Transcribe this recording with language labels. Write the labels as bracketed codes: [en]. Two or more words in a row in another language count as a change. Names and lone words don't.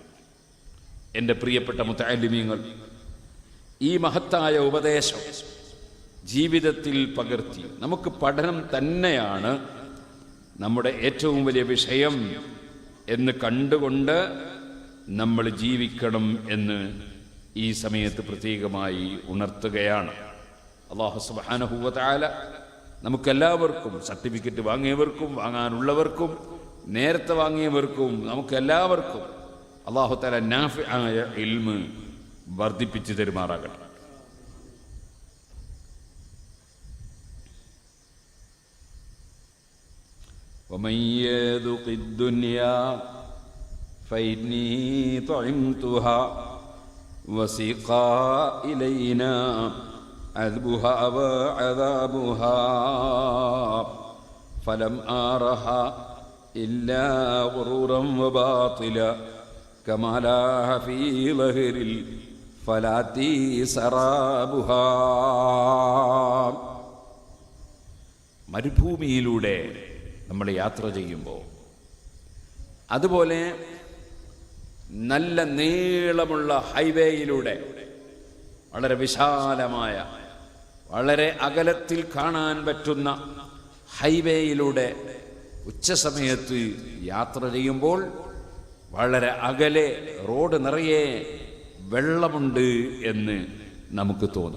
[ml] എൻ്റെ പ്രിയപ്പെട്ട മുതഅല്ലിമീങ്ങൾ, ഈ മഹത്തായ ഉപദേശം ജീവിതത്തിൽ പകർത്തി നമുക്ക് പഠനം തന്നെയാണ് നമ്മുടെ ഏറ്റവും വലിയ വിഷയം എന്ന് കണ്ടുകൊണ്ട് നമ്മൾ ജീവിക്കണം എന്ന് ഈ സമയത്ത് പ്രത്യേകമായി ഉണർത്തുകയാണ്. [ar] الله سبحانه وتعالى [ml] നമുക്കെല്ലാവർക്കും, സർട്ടിഫിക്കറ്റ് വാങ്ങിയവർക്കും വാങ്ങാനുള്ളവർക്കും നേരത്തെ വാങ്ങിയവർക്കും നമുക്കെല്ലാവർക്കും [ar] الله تعالى [ml] നാഫിആയ ഇൽമ് വർദ്ധിപ്പിച്ചു തരുമാറാകട്ടെ. [ar] ومن يذق الدنيا فإني طعمتها وسقى إلينا عذبها وعذابها فلم أرها إلا غرورا وباطلا كما لاح في ظهر الفلاة سرابها. [ml] മരുഭൂമിയിലൂടെ നമ്മൾ യാത്ര ചെയ്യുമ്പോൾ, അതുപോലെ നല്ല നീളമുള്ള ഹൈവേയിലൂടെ, വളരെ വിശാലമായ, വളരെ അകലത്തിൽ കാണാൻ പറ്റുന്ന ഹൈവേയിലൂടെ ഉച്ചസമയത്ത് യാത്ര ചെയ്യുമ്പോൾ വളരെ അകലെ റോഡ് നിറയെ വെള്ളമുണ്ട് എന്ന് നമുക്ക് തോന്നും.